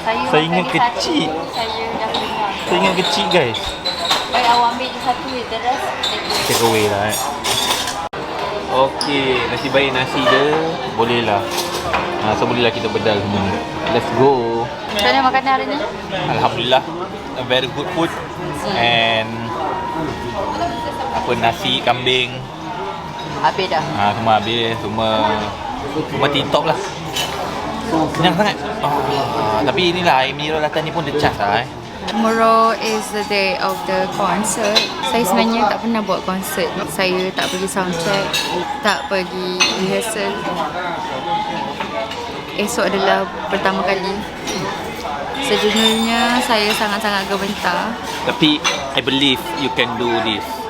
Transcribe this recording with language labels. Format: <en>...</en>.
<ms>Saya ingat kecil. Saya dah kenyang. Saya ingat kecil guys. Baik, awak ambil je satu,</ms> <en>the rest Take away</en> <ms>lah Okey, nasib baik nasi dia boleh lah. So boleh lah kita bedal semua ni.</ms> <en>Let's go.</en> <ms>Macam mana makanan hari ni?</ms> <en>Alhamdulillah, a very good food.</en> <ms>And apa, nasi kambing, Habis dah. Semua habis. Semua tip-top lah. Kenyang sangat. Tapi inilah air mineral datang ni pun dia cas lah</ms> <en>Tomorrow is the day of the concert.</en> <ms>Saya sebenarnya tak pernah buat konsert. Saya tak pergi soundcheck, tak pergi rehearsal. Esok adalah pertama kali. Sejujurnya saya sangat-sangat gemetar.</ms> <en>Tapi I believe you can do this.</en>